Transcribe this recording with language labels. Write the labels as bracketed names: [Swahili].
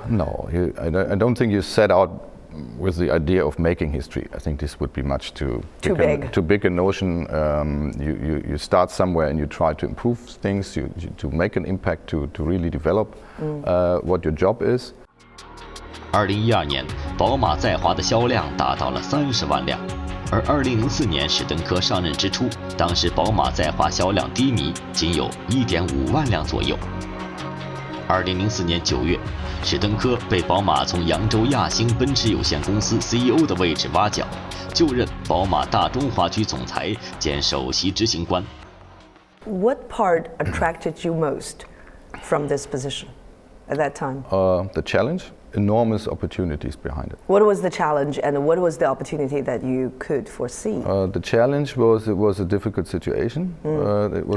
[English] No, I don't think you set out with the idea of making history. I think this would be much too big a notion. You start somewhere and you try to improve things, to make an impact, to really develop what your job is. [Chinese] 2012年，宝马在华的销量达到了30万辆，而2004年史登科上任之初，当时宝马在华销量低迷，仅有1.5万辆左右。 2004年9月，史登科被宝马从扬州亚星奔驰有限公司 CEO 的位置挖角，就任宝马大中华区总裁兼首席执行官。 [English] What part attracted you most from this position at that time? The challenge. Enormous opportunities behind it. What was the challenge and what was the opportunity that you could foresee? The challenge was it was a difficult situation. It was